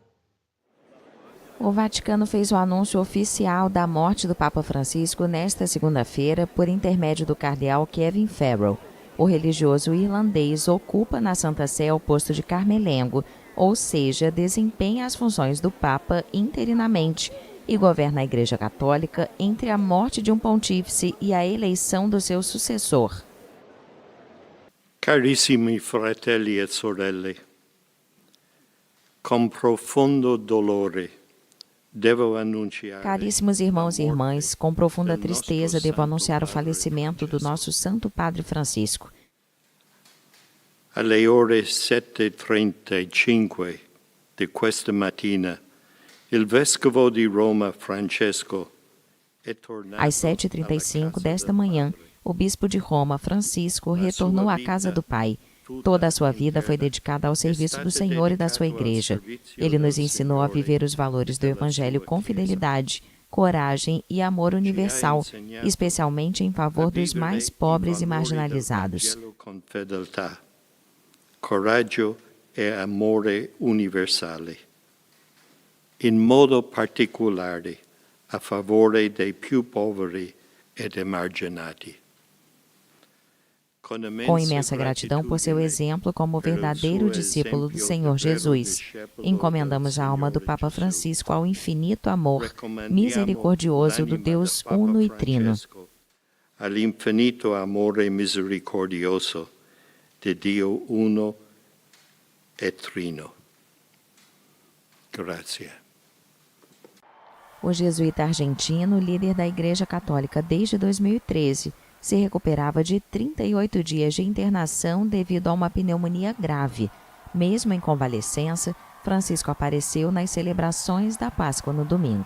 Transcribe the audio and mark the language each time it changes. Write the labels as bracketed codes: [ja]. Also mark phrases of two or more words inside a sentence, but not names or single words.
[pt] O Vaticano fez o anúncio oficial da morte do Papa Francisco nesta segunda-feira por intermédio do cardeal Kevin Farrell. O religioso irlandês ocupa na Santa Sé o posto de Carmelengo, ou seja, desempenha as funções do Papa interinamente e governa a Igreja Católica entre a morte de um pontífice e a eleição do seu sucessor. [it] Carissimi fratelli e sorelle, com profondo dolore devo annunciare. [pt] Caríssimos irmãos e irmãs, com profunda tristeza devo anunciar o falecimento do nosso Santo Padre Francisco. [it] Alle ore 7:35 di questa mattina, il vescovo di Roma Francesco è tornato. [pt] Às 7h35 desta manhã, o bispo de Roma, Francisco, retornou à casa do Pai. Toda a sua vida foi dedicada ao serviço do Senhor e da sua Igreja. Ele nos ensinou a viver os valores do Evangelho com fidelidade, coragem e amor universal, especialmente em favor dos mais pobres e marginalizados. [it] Coraggio e amore universale. In modo particolare a favore dei più poveri ed emarginati. [pt] Com imensa gratidão por seu exemplo como verdadeiro discípulo do Senhor Jesus, encomendamos a alma do Papa Francisco ao infinito amor misericordioso do Deus uno e trino. [it] all'infinito amore misericordioso di Dio uno e trino. Grazie. [pt] O jesuíta argentino, líder da Igreja Católica desde 2013, se recuperava de 38 dias de internação devido a uma pneumonia grave. Mesmo em convalescença, Francisco apareceu nas celebrações da Páscoa no domingo.